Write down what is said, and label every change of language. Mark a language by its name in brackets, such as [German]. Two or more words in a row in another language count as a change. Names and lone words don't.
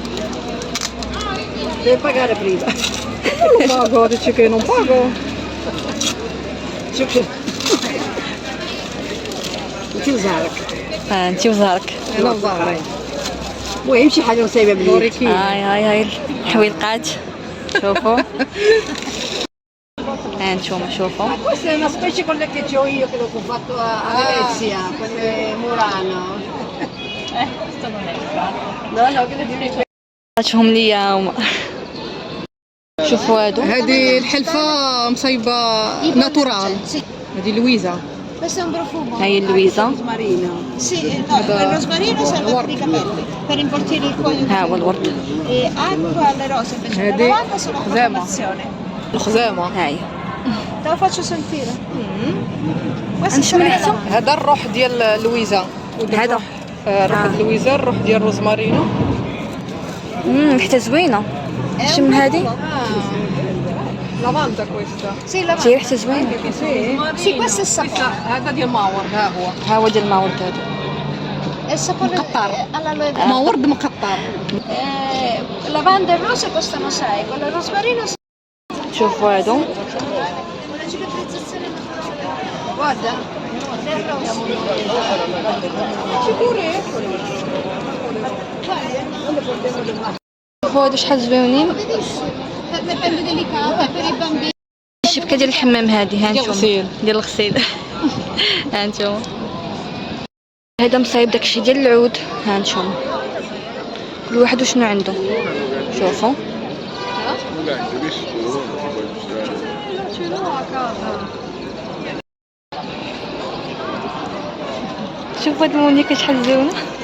[Arabic] انتي وزهرك انا وزهري. المهم شي حاجه مسايبه باليد. هاي الحويلقات شوفوا. انتم شوفوا. [Italian] Questa è una specie quella che ho io, che l'ho fatto a Venezia, quelle Murano. [Arabic] لا لا كده ديري. عطاتهم ليا هما. شوفوا هادو. هذه الحلفة مصايبة ناتورال. هذه لويزا. [Italian] Questo è un profumo. [Arabic] هاي اللويزا. مارينا. [Italian] Sì, no, il rosmarino serve per i capelli, per involtire il cuoio. [Arabic] ها هو الورد. [Italian] E acqua alle rose invece per Vedi? la lavanda sono Crema. profumazione. [Arabic] الخزامة. هاي. [Italian] Te lo faccio sentire. Questo [Arabic] نشم [Italian] serve [Arabic] ريحته. [Italian] la- [Arabic] هذا الروح ديال لويزا. هذا. روح لويزا، الروح ديال روزمارينو. ريحتها زوينة. [Italian] è [Arabic] شم [Italian] un [Arabic] هادي. [Italian] profumo. lavanda questa. Sì, lavanda. [Arabic] شي ريحتها زوينة. [Italian] Sì, questo è il sapone. [Arabic] هذا ديال ماور. ها هو. ها هو ديال الماورد هادو. [Italian] È il sapone [Arabic] مقطر. [Italian] all'aloe vera. [Arabic] ماورد مقطر. [Italian] Lavanda e rose costano 6, quello il rosmarino [Arabic] شوفوا هادو. [Italian] una cicatrizzazione naturale. Guarda, del rosso. [Arabic] شوفوا هادو شحال زوينين. [Italian] Per le pelle delicate, per i bambini. [Arabic] الشبكة ديال الحمام هادي ها ديال نتوما. الغسيل. ديال الغسيل. ها نتوما. هذا مصايب داكشي ديال العود. ها نتوما. كل واحد وشنو عنده. شوفوا. شوفوا هاد المونيكا شحال زوينة.